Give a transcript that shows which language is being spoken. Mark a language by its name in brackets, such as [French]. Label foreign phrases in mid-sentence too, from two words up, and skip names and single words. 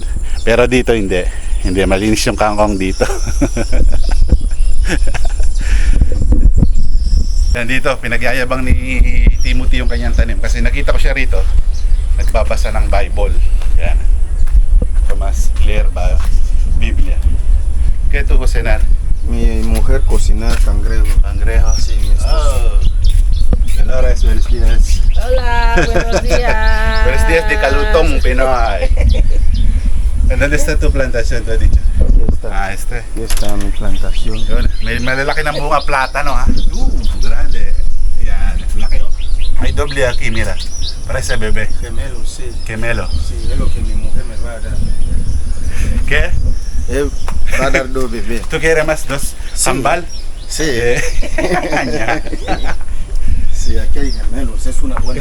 [Filipino] Pero dito hindi malinis yung kangkong dito. Yan dito, pinagyayabang ni Timothy yung kanyang tanim kasi nakita ko siya rito nagbabasa ng Bible. Yan, mas clear ba Biblia. [Spanish] ¿Qué tú cocinar? Mi mujer cocina cangrejo. Cangrejo. Sí, mi esposa. Oh. Dolores, buenos días. Hola, buenos días. Buenos días de Calutong, Pinoy. ¿Dónde está tu plantación, tú has dicho? Aquí está. Ah, este. Aquí está mi plantación. [Filipino] Yun, may malalaki na bunga plátano ha. Grande. Yan, laki oh. [Spanish] Hay doble aquí, mira. Parece bebé. Gemelo, sí. Gemelo. Sí, es lo que mi mujer me va a dar. ¿Qué? Va a dar dos bebés. ¿Tú quieres más dos? ¿Sambal? Sí. Ya. Sí, aquí hay gemelos. Es una buena